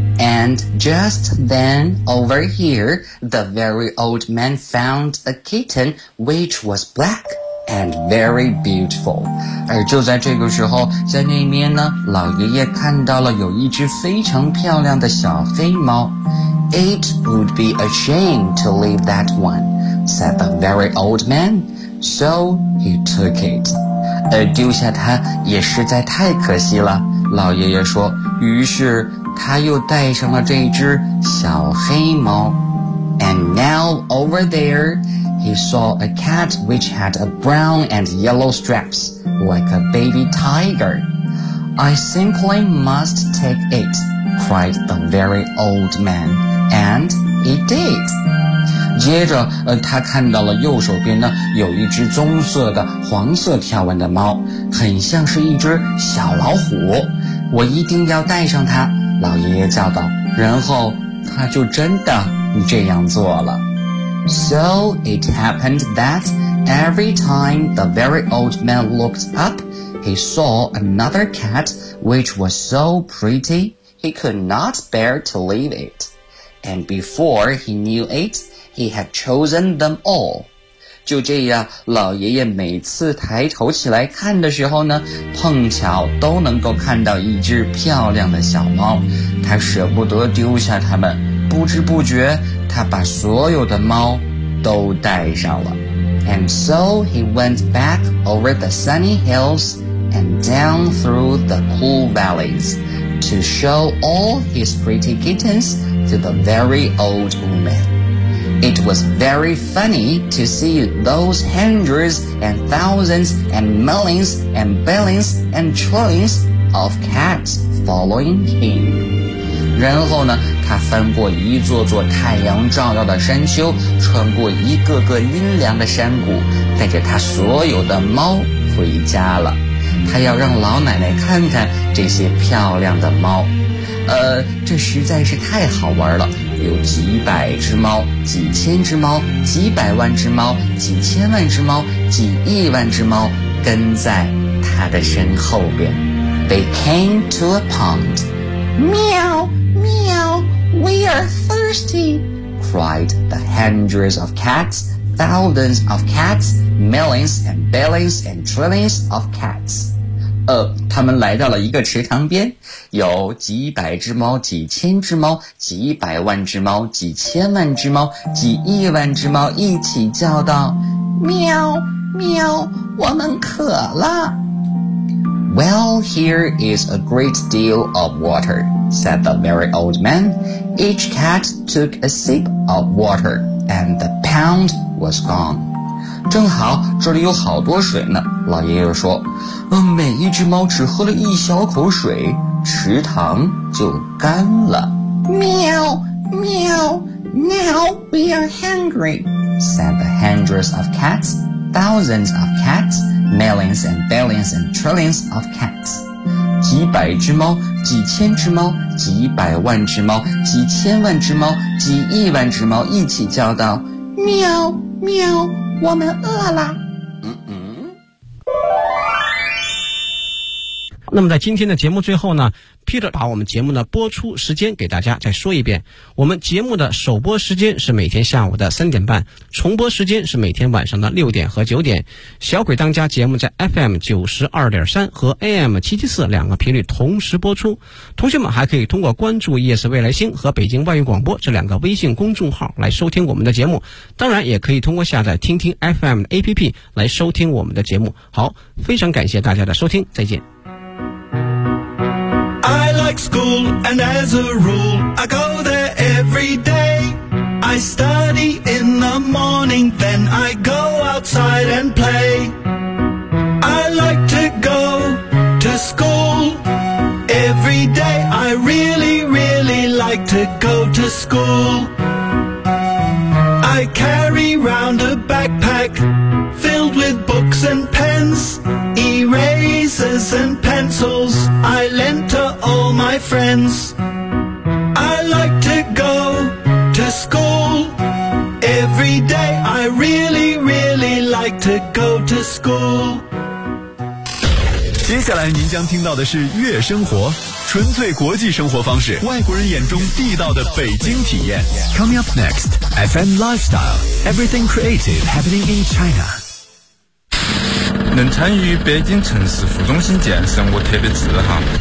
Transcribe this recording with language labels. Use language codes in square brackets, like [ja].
[en] And just then, over here, the very old man found a kitten which was black and very beautiful. [zh] 而就在这个时候，在那边呢，老爷爷看到了有一只非常漂亮的小黑猫。 [en] It would be a shame to leave that one, said the very old man. So he took it. [zh] 丢下它也实在太可惜了，老爷爷说，于是他又带上了这只小黑猫。 [en] And now over there, he saw a cat which had a brown and yellow stripes, like a baby tiger. I simply must take it, cried the very old man. And he did. [zh] 接着他看到了右手边呢，有一只棕色的黄色条纹的猫，很像是一只小老虎。我一定要带上它，老爷爷叫道，然后他就真的这样做了。 [en] So it happened that every time the very old man looked up, he saw another cat which was so pretty, he could not bear to leave it. And before he knew it, he had chosen them all. [zh] 就这样，老爷爷每次抬头起来看的时候呢，碰巧都能够看到一只漂亮的小猫，他舍不得丢下它们，不知不觉他把所有的猫都带上了。 [en] And so he went back over the sunny hills and down through the cool valleys to show all his pretty kittens to the very old woman. It was very funny to see those hundreds and thousands and millions and billions and trillions of cats following him. [zh] 然后呢，他翻过一座座太阳照耀的山丘，穿过一个个阴凉的山谷，带着他所有的猫回家了。他要让老奶奶看看这些漂亮的猫。这实在是太好玩了，有几百只猫，几千只猫，几百万只猫，几千万只猫，几亿万只猫跟在它的身后边。 [en] They came to a pond. Meow, meow, we are thirsty, cried the hundreds of cats, thousands of cats, millions and billions and trillions of cats. [zh] 他们来到了一个池塘边，有几百只猫，几千只猫，几百万只猫，几千万只猫，几亿万只猫一起叫道，喵喵，我们渴了。 [en] Well, here is a great deal of water, said the very old man. Each cat took a sip of water, and the pound was gone. [zh] 正好这里有好多水呢，老爷爷说，每一只猫只喝了一小口水，池塘就干了。 [en] 喵喵， Now we are hungry, said the hundreds of cats, thousands of cats, millions and billions and trillions of cats. [zh] 几百只猫，几千只猫，几百万只猫，几千万只猫，几亿万只猫一起叫道，喵喵，我们饿了。那么在今天的节目最后呢， Peter 把我们节目的播出时间给大家再说一遍，我们节目的首播时间是每天下午的3:30，重播时间是每天晚上的6:00和9:00。小鬼当家节目在 FM92.3 和 AM774 两个频率同时播出，同学们还可以通过关注夜市未来星和北京外语广播这两个微信公众号来收听我们的节目，当然也可以通过下载听听 FM 的 APP 来收听我们的节目。好，非常感谢大家的收听，再见。 [en] like school, and as a rule, I go there every day. I study in the morning, then I go outside and play. I like to go to school every day. I really, really like to go to school. I carry round a backpack filled with books and pens, erasers and pencils I lent to all my friends. I like to go to school every day. I really, really like to go to school. [zh] 接下来您将听到的是悦生活，纯粹国际生活方式，外国人眼中地道的北京体验。 [en] Coming up next, FM Lifestyle, Everything Creative Happening in China。 [zh] 能参与北京城市副中心建设，我特别自豪。